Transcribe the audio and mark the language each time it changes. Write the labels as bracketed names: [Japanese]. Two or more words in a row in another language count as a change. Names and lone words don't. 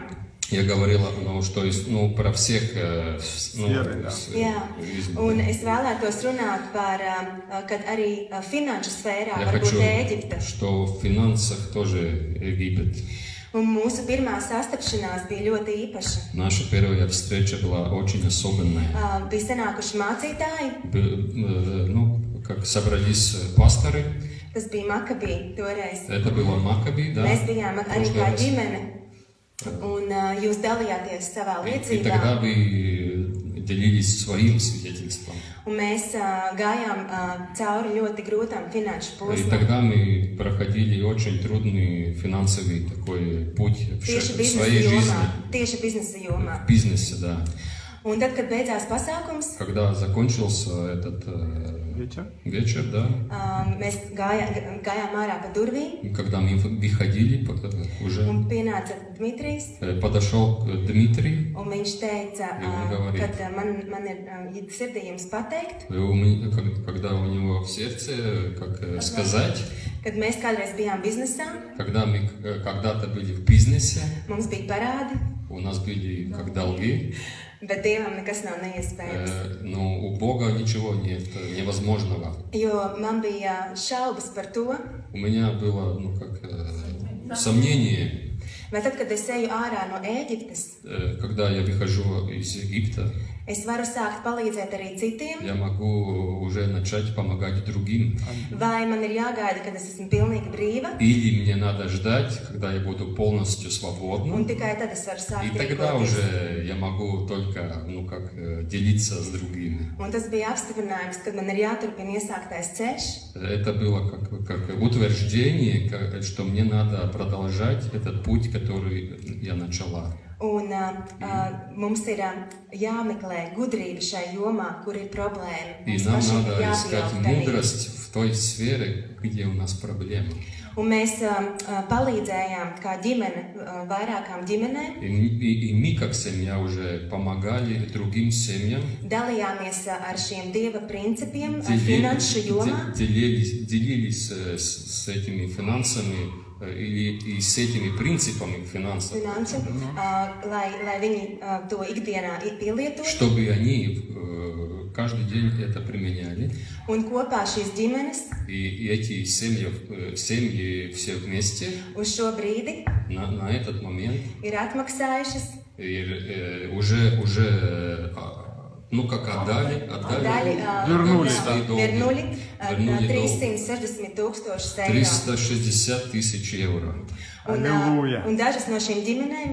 [Russian] Я говорила, что про всех [Latvian] Jā, un es vēlētos runāt par, kad arī finanšu sfērā var būt Ēģipte. [Russian] Что в финансах тоже Египет. [Latvian] Un mūsu pirmā sastapšanās bija ļoti īpaša. [Russian] Наша первая встреча была очень особенная. [Latvian] Bija sanākuši mācītāji. [Russian] Как собрались пасторы. [Latvian] Tas bija Makabī toreiz. [Russian] Это было Макаби, да. [Latvian] Mēs bijām arī kā ģimene. Un jūs dalījāties savā liecībā. [Russian] И тогда вы делились своим свидетельством. [Latvian] Un mēs gājām cauri ļoti grūtām finanšu [Russian] И [Latvian] posmam. [Russian] тогда мы проходили очень трудный финансовый такой путь в своей жизни. [Latvian] Tieši biznesa jomā. [Russian] В бизнесе, да. [Latvian] Un tad, kad beidzās pasākums, [Russian] Когда закончился этот вечер, да. [Latvian] Mēs gājām ārā pa durvīm. [Russian] Когда мы выходили уже, [Latvian] Un pienāca Dmitrijs. [Russian] подошел Дмитрий. [Latvian] Un viņš teica, ka man ir sirdī jums pateikt. [Russian] Когда у него в сердце, как сказать. [Latvian] Kad mēs kādreiz bijām biznesā. [Russian] Когда мы когда-то были в бизнесе. [Latvian] Mums bija parādi. [Russian] У нас были как долги. [Latvian] Bet Dievam nekas nav neiespējams. [Russian] Но у Бога ничего нет невозможного. [Latvian] Jo man bija šaubas par to. [Russian] У меня было, сомнение. [Latvian] Vai tad, kad es eju ārā no Ēģiptes, [Russian] когда я выхожу из Египта, [Latvian] es varu sākt palīdzēt arī citiem? [Russian] Я могу уже начать помогать другим. [Latvian] Vai man ir jāgaida, kad es esmu pilnīgi brīva? [Russian] Или мне надо ждать, когда я буду полностью свободна. [Latvian] Un tikai tad es varu sākt [Russian] И тогда [Latvian] rīkoties. [Russian] уже я могу только, делиться с другими. [Latvian] Un tas bija apstiprinājums, kad man ir jāturpina iesāktais ceļš. [Russian] Это было как utверждение, что мне надо продолжать этот путь, который я начала. [Latvian] Un mums ir jāmeklē gudrība šai jomā, kur ir problēma. [Russian] И нам надо искать мудрость в той сфере, где у нас проблемы. [Latvian] Un mēs palīdzējām kā ģimene vairākām ģimenēm. [Russian] И мы, как семья, уже помогали другим семьям. [Latvian] Dalījāmies ar šiem Dieva principiem finanšu jomā. [Russian] Делились с этими финансами и с этими принципами финансов. [Latvian] Lai viņi to ikdienā pielietotu. [Russian] Чтобы они каждый день это применяли. [Latvian] Un kopā šīs ģimenes. [Russian] И эти семьи все вместе. [Latvian] Uz šo brīdi. [Russian] На этот момент. [Latvian] Ir atmaksājušas. [Russian] Уже вернули свои долги. [Latvian] 360 000 eiro. [Russian] 360 000 евро. [Latvian] Un dažas no šīm ģimenēm